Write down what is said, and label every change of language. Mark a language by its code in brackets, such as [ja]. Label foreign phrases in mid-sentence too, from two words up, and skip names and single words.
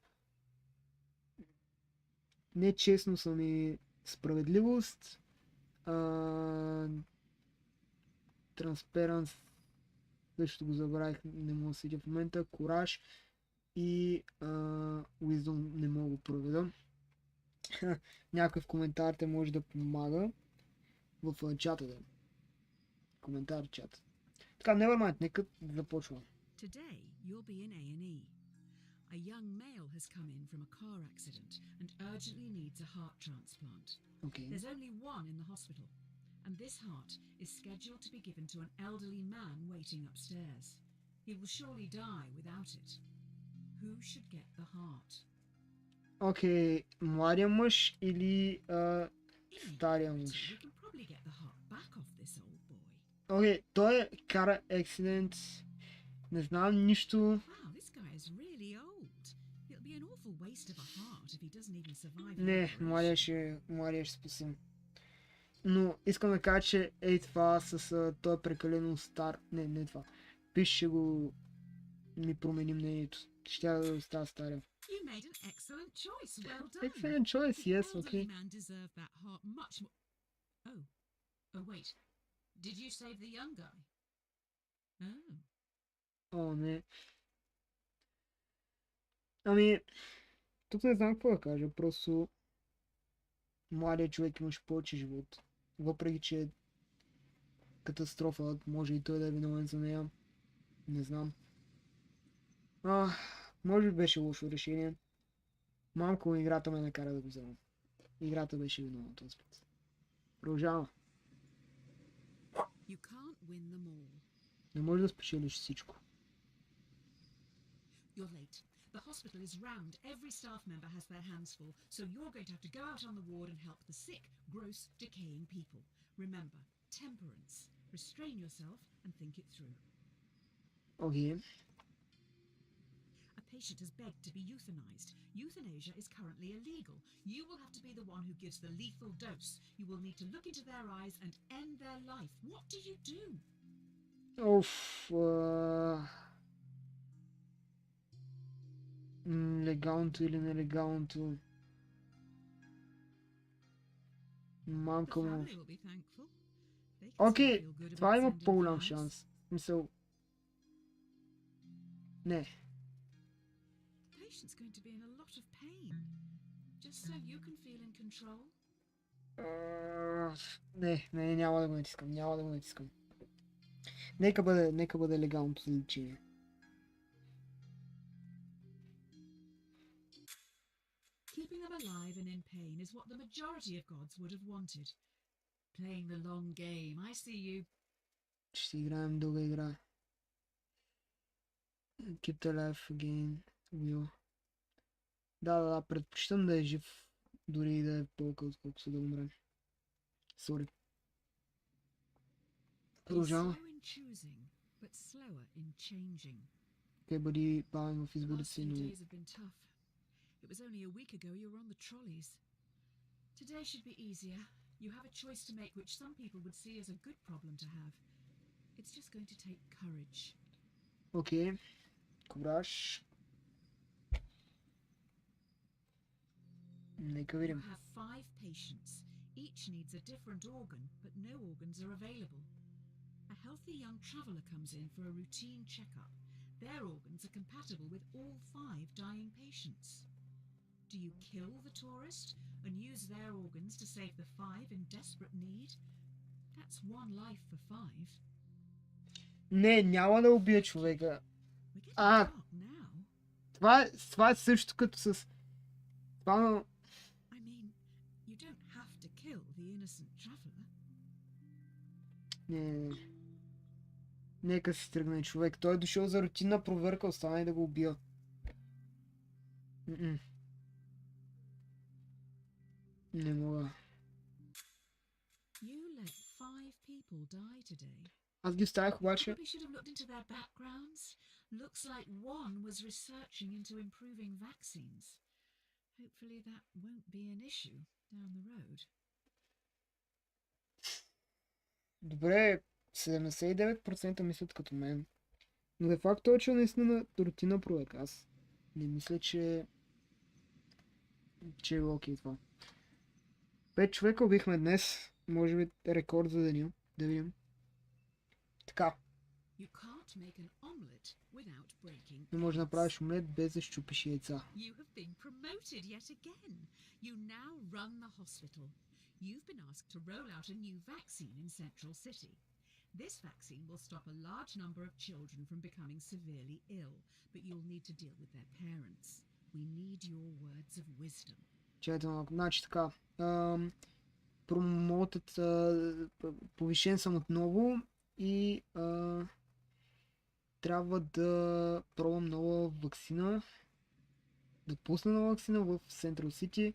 [bg] Нечестно са ми справедливост, транспаранс, също го забравих, не мога да седя в момента, кураж и wisdom не мога да проведа. Някой в коментарите може да помага в чата да. Коментар чат. Така, nevermind, нека започвам. [en] Today, you'll be in A&E. A young male has come in from a car accident and urgently needs a heart transplant. Okay. There's only one in the hospital, and this heart is scheduled to be given to an elderly man waiting upstairs. He will surely die without it. Who should get the heart? [bg] Окей, младия мъж или стария [en] We [bg] мъж? [en] can probably get the heart back off this old boy. [bg] Окей, той е [en] car accident. [bg] Не знам нищо. [en] Wow, this guy is really old. It'll be an awful waste of a heart if he doesn't even survive. [bg] Не, младия ще спасим. Но искам да кажа, че това с той е прекалено стар. Не това. Пише го ми промени мнението. Ще да остава стария. [en] You made an excellent choice. Well done. Excellent choice, yes, The elderly okay. man deserved that heart much more. Oh, wait. Did you save the young guy? Oh. [bg] О, не. Ами, тук не знам какво да кажа, просто младият човек имаше повече живот. Въпреки, че катастрофа, може и той да е виновен за нея. Не знам. Може би беше лошо решение. Малко играта ме накара да го взема. Играта беше виновна този път. Продължавам. [en] You can't win them all. [bg] Не може да спечелиш всичко. [en] You're late. The hospital is round. Every staff member has their hands full, so you're going to have to go out on the ward and help the sick, gross, decaying people. Remember, temperance. Restrain yourself and think it through. [bg] Окей. [en] A patient has begged to be euthanized. Euthanasia is currently illegal. You will have to be the one who gives the lethal dose. You will need to look into their eyes and end their life. What do you do? [bg] Легалното или нелегалното. Мамка [en] The [bg] му. [en] family will be thankful. They can [bg] Окей, [en] still feel good [bg] това [en] about [bg] има [en] sending [bg] по-голям [en] flowers. [bg] шанс. Мисъл. Не. [en] The patient's going to be in a lot of pain. Just so you can feel in control. [bg] Не, няма да го натискам. Нека бъде легалното за лечение. [en] Keeping them alive and in pain is what the majority of gods would have wanted. Playing the long game, I see you. [bg] Ще играем дълга игра. [en] Keep the life again. Will. [bg] Да, предпочитам да е жив. Дори и да е болка, отколкото да умре. [en] Sorry. He's [bg] Продължавам. [en] slow in choosing, but slower in changing. [bg] Окей, бъди бавен в [en] The [bg] изборите [en] last [bg] си, [en] few [bg] но [en] days have been tough. It was only a week ago you were on the trolleys. Today should be easier. You have a choice to make which some people would see as a good problem to have. It's just going to take courage. [bg] окей. Кураж. Нека [en] You [bg] видим. [en] have 5 patients. Each needs a different organ, but no organs are available. A healthy young traveller comes in for a routine checkup. Their organs are compatible with all 5 dying patients. Do you kill the tourist and use their organs to save the 5 in desperate need? That's one life for 5. [bg] Не, няма да убия човека. [en] We're getting Ah. dark now. [bg] Това е също като с... Това... [en] I mean, you don't have to kill the innocent traveller. [bg] Не. Нека си тръгне човек. Той е дошъл за рутинна проверка, остана и да го убия. Не мога. [en] You let 5 people die today. [bg] Аз ги оставях обаче. [en] Maybe we should have looked into their backgrounds. Looks like one was researching into improving vaccines. Hopefully that won't be an issue down the road. [bg] Добре, 79% мислят като мен. Но де факто е, че наистина на рутинна проверка. Аз не мисля, че е окей това. 5 човека убихме днес. Може би рекорд за деня. Да видим. Така. [en] You can't make an omelette without breaking [bg] Не можеш да [en] eggs. [bg] направиш омлет без да щупиш яйца. [en] You have been promoted yet again. You now run the hospital. You've been asked to roll out a new vaccine in Central City. This vaccine will stop a large number of children from becoming severely ill, but you'll need to deal with their parents. We need your words of wisdom. [bg] Чакайте малко. Значи така. Промотът повишен съм отново и трябва да пробвам нова ваксина. Да пусна нова ваксина в Central City.